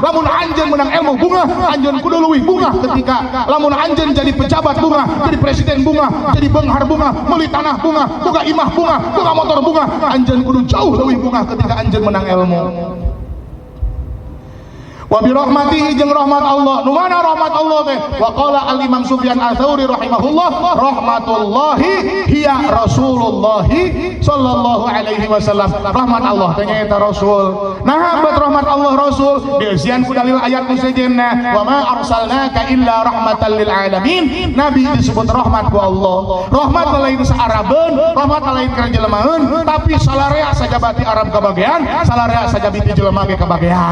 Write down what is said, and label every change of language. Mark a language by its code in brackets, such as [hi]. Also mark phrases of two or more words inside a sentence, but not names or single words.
[su] Lamun anjeun menang ilmu bunga anjeun kudu leuwih bunga ketika lamun anjeun jadi pejabat bunga, jadi presiden bunga, jadi benghar bunga, meuli tanah bunga, boga imah bunga, boga motor bunga, anjeun kudu jauh leuwih bunga ketika anjeun menang ilmu. [ar] وبرحمته [su] jeung rahmat Allah. Nu mana rahmat Allah teh? [ar] وقال الإمام سفيان الثوري رحمه الله، رحمة الله هي رسول الله صلى الله عليه وسلم. [su] Rahmat Allah teh nyaeta Rasul. Nah, bat rahmat Allah Rasul dieusian ku dalil ayat nu sejenna, [ar] وما أرسلناك إلا رحمة للعالمين. [su] Nabi disebut rahmat ku Allah. Rahmat lain saarabeun, rahmat lain ka jelemaeun, tapi salarea sajabati Arab kabagean, salarea sajabati jelema ge kabagean.